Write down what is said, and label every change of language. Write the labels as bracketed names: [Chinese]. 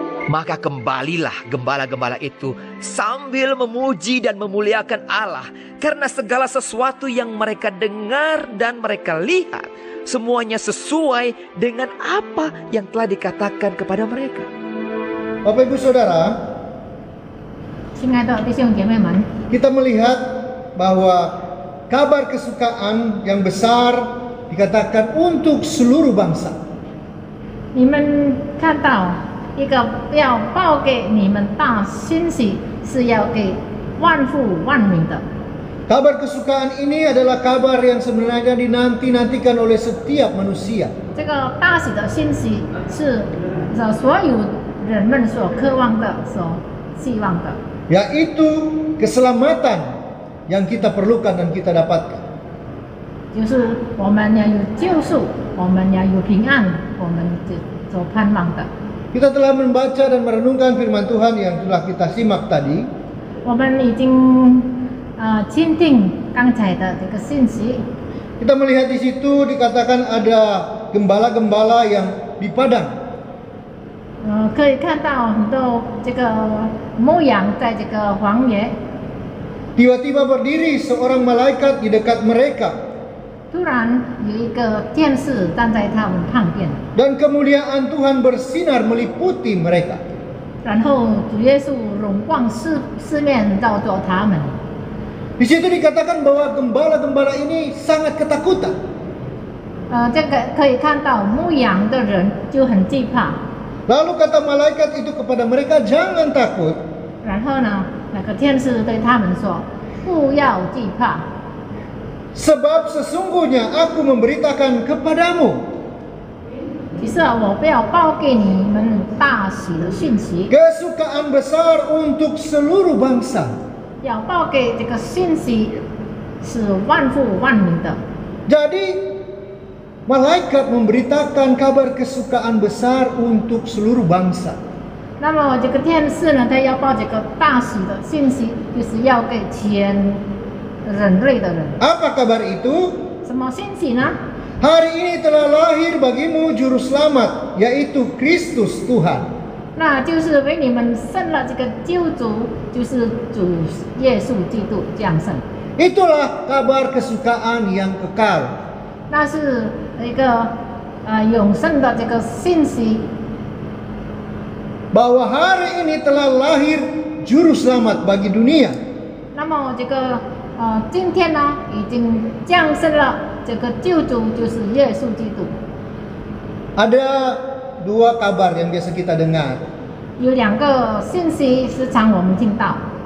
[Indonesian] Maka kembalilah gembala-gembala itu sambil memuji dan memuliakan Allah, karena segala sesuatu yang mereka dengar dan mereka lihat semuanya sesuai dengan apa yang telah dikatakan kepada mereka. Bapak Ibu Saudara, [Chinese] 亲爱的弟兄姐妹们， [Indonesian] kita melihat bahwa kabar kesukaan yang besar dikatakan untuk seluruh bangsa. [Chinese] 你们看到一个要报给你们大信息，是要给万户万民的。 [Indonesian] Kabar kesukaan ini adalah kabar yang sebenarnya dinanti-nantikan oleh setiap manusia. [Chinese] 这个大喜的信息是所有人们所渴望的、所希望的， [Indonesian] Yaitu keselamatan yang kita perlukan dan kita dapatkan. [Chinese] 就是我们要有救赎，我们要有平安，我们所盼望的。 [Indonesian] Kita telah membaca dan merenungkan firman Tuhan yang telah kita simak tadi. [Chinese] 我们已经倾听刚才的这个信息。 [Indonesian] Kita melihat di situ dikatakan ada gembala-gembala yang di padang. [Chinese] 可以看到很多这个牧羊在这个荒野。 [Indonesian] Tiba-tiba berdiri seorang malaikat di dekat mereka. [Chinese] 突然有一个天使站在他们旁边。 [Indonesian] Dan kemuliaan Tuhan bersinar meliputi mereka. [Chinese] 然后主耶稣荣光四面照着他们。 [Indonesian] Di situ dikatakan bahwa gembala-gembala ini sangat ketakutan. [Chinese] 这个可以看到牧羊的人就很惧怕。 [Indonesian] Lalu kata malaikat itu kepada mereka, jangan takut. [Chinese] 然后呢，那个天使对他们说：“不要惧怕， [Indonesian] Sebab sesungguhnya aku memberitakan kepadamu [Chinese] 其实我不要报给你们大喜的讯息， [Indonesian] kesukaan besar untuk seluruh bangsa. [Chinese] 要报给这个信息是万户万民的。 [Indonesian] Jadi malaikat memberitakan kabar kesukaan besar untuk seluruh bangsa. [Chinese] 那么这个天使呢，他要报这个大喜的信息，就是要给全人类的人。 [Indonesian] Apa kabar itu? [Chinese] 什么信息呢？ [Indonesian] Hari ini telah lahir bagimu juru selamat, yaitu Kristus Tuhan. [Chinese] 那就是为你们生了这个救主，就是主耶稣基督降生。 [Indonesian] Itulah kabar kesukaan yang kekal. [Chinese] 那是一个永生的这个信息。 [Indonesian] Bahwa hari ini telah lahir juru selamat bagi dunia. [Chinese] 那么这个今天呢，已经降生了这个救主，就是耶稣基督。 [Indonesian] Ada dua kabar yang biasa kita dengar. [Chinese] 有两个信息时常我们听到，